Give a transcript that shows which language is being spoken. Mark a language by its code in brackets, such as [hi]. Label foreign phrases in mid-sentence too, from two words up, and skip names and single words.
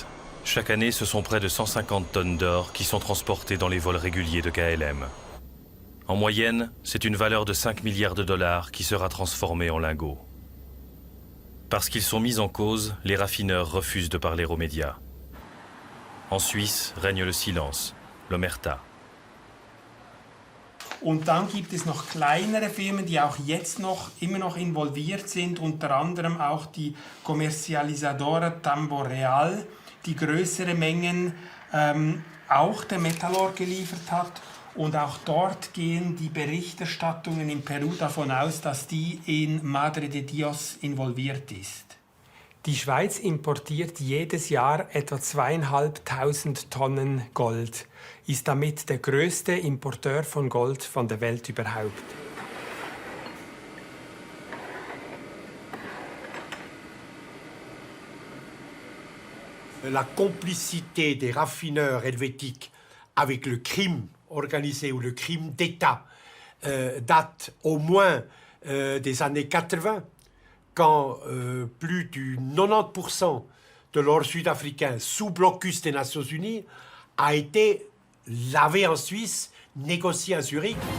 [fr] Chaque année, ce sont près de 150 tonnes d'or qui sont transportées dans les vols réguliers de KLM. En moyenne, c'est une valeur de 5 milliards de dollars qui sera transformée en lingots. Parce qu'ils sont mis en cause, les raffineurs refusent de parler aux médias. En Suisse règne le silence, l'omerta. [de] Und dann gibt es noch kleinere Firmen, die auch jetzt immer noch involviert sind, unter anderem auch die Comercializadora Tamboreal, die größere Mengen auch der Metallor geliefert hat. Und auch dort gehen die Berichterstattungen in Peru davon aus, dass die in Madre de Dios involviert ist. Die Schweiz importiert jedes Jahr etwa 2.500 Tonnen Gold, ist damit der größte Importeur von Gold von der Welt überhaupt. [fr] La complicité des raffineurs helvétiques avec le crime organisé ou le crime d'État date au moins des années 80, quand plus du 90% de l'or sud-africain sous blocus des Nations Unies a été lavé en Suisse, négocié à Zurich.